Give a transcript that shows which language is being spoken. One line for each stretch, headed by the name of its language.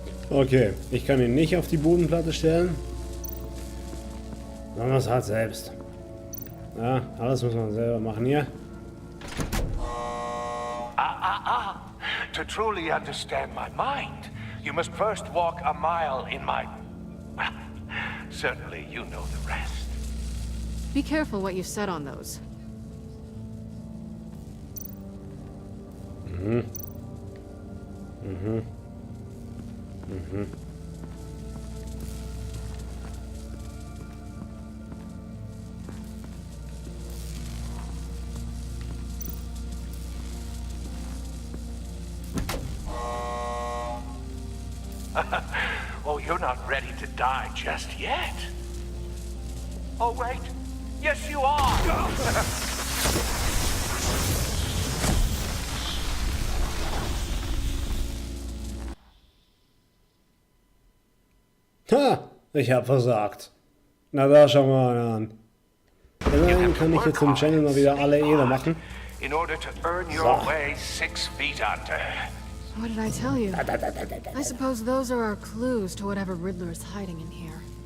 German: Okay, ich kann ihn nicht auf die Bodenplatte stellen. Sondern das halt selbst. Ja, alles muss man selber machen hier.
English: To truly understand my mind, you must first walk a mile in my... Well, certainly you know the rest. Be careful what you said on those. Oh, you're not ready to die just yet. Oh, wait. Yes, you are.
German: Ha! Ich hab versagt. Na da schauen wir mal an. Immerhin kann ich jetzt im Channel mal wieder alle Ehre machen.
English: In order to earn your way 6 feet under. What did I tell you? I suppose those are our clues to whatever Riddler is hiding in here.